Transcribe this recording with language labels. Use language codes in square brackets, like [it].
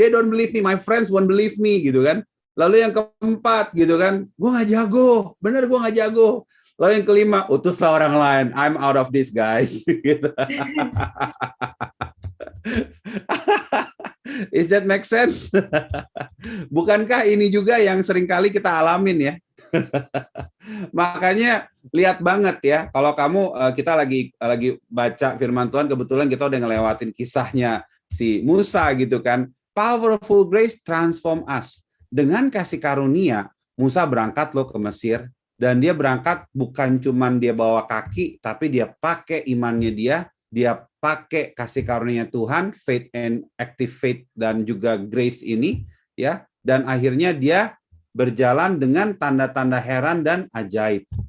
[en] They don't believe me, my friends won't believe me [id] gitu kan. Lalu yang keempat gitu kan, gue nggak jago, bener gue nggak jago. Lalu yang kelima, utuslah orang lain, [en] I'm out of this guys. [id] Gitu. [en] Is that make sense? [id] Bukankah ini juga yang seringkali kita alamin ya? Makanya lihat banget ya, kalau kamu kita lagi baca firman Tuhan, kebetulan kita udah ngelewatin kisahnya si Musa gitu kan. [en] Powerful grace transform us. [id] Dengan kasih karunia, Musa berangkat loh ke Mesir, dan dia berangkat bukan cuman dia bawa kaki, tapi dia pakai imannya dia pakai kasih karunia Tuhan, [en] faith and active faith [id] dan juga grace ini ya, dan akhirnya dia berjalan dengan tanda-tanda heran dan ajaib.